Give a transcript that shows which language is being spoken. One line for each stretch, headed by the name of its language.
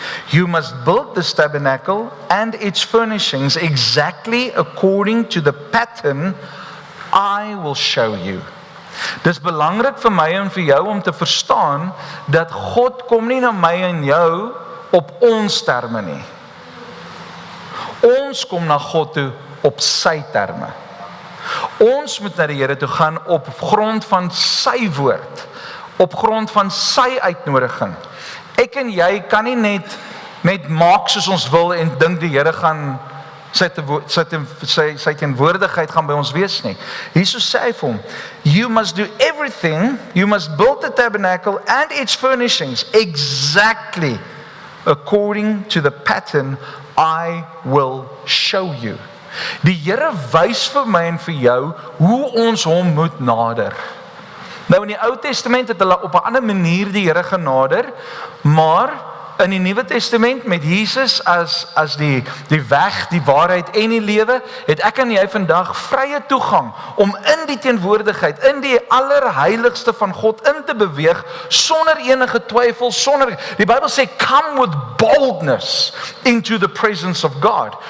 English: You must build this tabernacle and its furnishings exactly according to the pattern I will show you."
Afrikaans: Dis belangrik vir my en vir jou om te verstaan dat God kom nie na my en jou op ons terme nie. Ons kom na God toe op sy terme. Ons moet na die Here toe gaan op grond van sy woord, op grond van sy uitnodiging. Ek en jy kan nie net maak soos ons wil en dink die Here gaan sy teenwoordigheid gaan by ons wees nie. Jesus sê vir hom,
English: "You must do everything, you must build the tabernacle and its furnishings exactly according to the pattern I will show you."
Afrikaans: Die Here wys vir my en vir jou hoe ons hom moet nader. Nou in die Ou Testament het hulle op 'n ander manier die Here genader, maar in die Nuwe Testament met Jesus as die weg, die waarheid en die lewe, het ek en jy vandag vrye toegang om in die teenwoordigheid, in die allerheiligste van God in te beweeg sonder enige twyfel, die Bybel sê
English: come with boldness into the presence of God.